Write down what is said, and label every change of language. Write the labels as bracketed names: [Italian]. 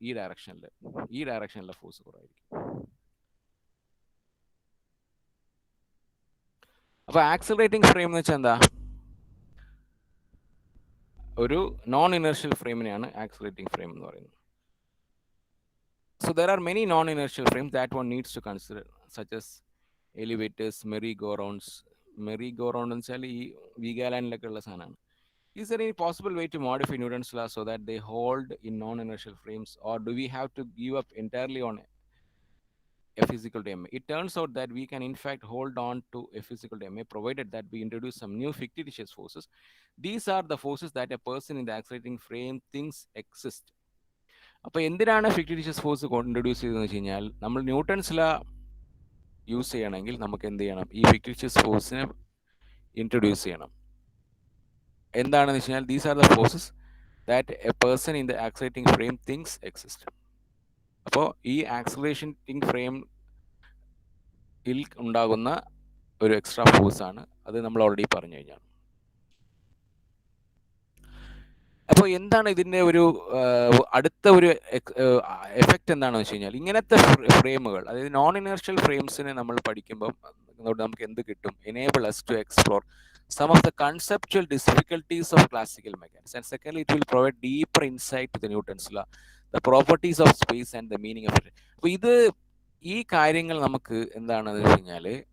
[Malayalam] ഈ ഡയറക്ഷനിലെ ഫോഴ്സ് കുറവായിരിക്കും. അപ്പൊ ആക്സിലറേറ്റിംഗ് ഫ്രെയിം എന്ന് വെച്ചാൽ എന്താ? ഒരു നോൺ ഇനർഷ്യൽ ഫ്രെയിമിനെയാണ് ആക്സിലറേറ്റിംഗ് ഫ്രെയിം എന്ന് പറയുന്നത്. [English] So there are many non-inertial frames that one needs to consider, such as elevators, merry-go-rounds. [Malayalam] Merry-go-round എന്ന് വെച്ചാൽ ഈ വീഗാലാൻഡിലൊക്കെ ഉള്ള സാധനമാണ്. [English] Is there any possible way to modify Newton's law so that they hold in non-inertial frames, or do we have to give up entirely on F is equal to ma? It turns out that we can in fact hold on to F is equal to ma, provided that we introduce some new fictitious forces. These are the forces that a person in the accelerating frame thinks exist. [Malayalam] അപ്പോൾ എന്തിനാണ് ഫിക്ടിഷ്യസ് force introduce ചെയ്തതെന്ന് വെച്ച് കഴിഞ്ഞാൽ, നമ്മൾ Newton's law use ചെയ്യണമെങ്കിൽ നമുക്ക് എന്ത് ചെയ്യണം? ഈ ഫിക്ടിഷ്യസ് ഫോഴ്സിനെ ഇൻട്രൊഡ്യൂസ് ചെയ്യണം. എന്താണെന്ന് വെച്ച് കഴിഞ്ഞാൽ, [English] These are the forces that a person in the accelerating frame things exist. [Malayalam] അപ്പോൾ ഈ ആക്സിലറേറ്റിംഗ് ഫ്രെയിമിൽ ഉണ്ടാകുന്ന ഒരു എക്സ്ട്രാ ഫോഴ്സാണ് അത്. നമ്മൾ ഓൾറെഡി പറഞ്ഞു കഴിഞ്ഞാൽ. അപ്പോൾ എന്താണ് ഇതിൻ്റെ ഒരു അടുത്ത ഒരു എഫക്റ്റ് എന്താണെന്ന് വെച്ച് കഴിഞ്ഞാൽ, ഇങ്ങനത്തെ ഫ്രെയിമുകൾ, അതായത് നോൺ ഇനർഷ്യൽ ഫ്രെയിംസിനെ നമ്മൾ പഠിക്കുമ്പം നമുക്ക് എന്ത് കിട്ടും? [English] Enable us to explore some of the conceptual difficulties of classical mechanics, and secondly it will provide deeper insight to the Newton's law, the properties of space and the meaning of it. [Malayalam] അപ്പോൾ ഈ കാര്യങ്ങൾ നമുക്ക് എന്താണെന്ന് വെച്ച് കഴിഞ്ഞാൽ,